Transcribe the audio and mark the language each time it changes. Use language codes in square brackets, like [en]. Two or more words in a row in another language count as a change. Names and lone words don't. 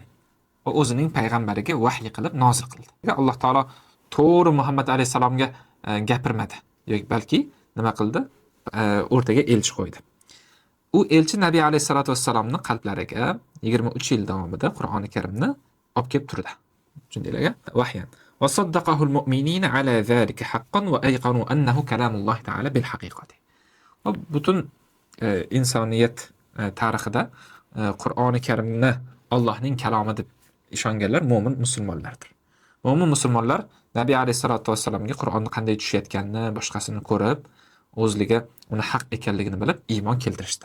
[uz] Va o'zining payg'ambariga vahiy qilib nozil qildi. Alloh taolo to'g'ri Muhammad alayhisalomga gapirmadi, yoki balki nima qildi? O'rtaga elchi qo'ydi. U elchi Nabiy alayhisolatu vassalomning qalblariga 23 yil davomida Qur'oni Karimni olib kelib turdi. Shundaylarga vahyan. [ar] وصدقه المؤمنين على ذلك حقا وأيقنوا أنه كلام الله تعالى بالحقيقة. [uz] Va butun insoniyat tarixida Qur'oni Karimni Allohning kalomi deb ishonganlar mo'min musulmonlardir. Mo'min musulmonlar Nabiy alayhisolatu vassalomga Qur'onni qanday tushayotganini, boshqasini ko'rib, o'zliga uni haq ekanligini bilib iymon keltirishdi.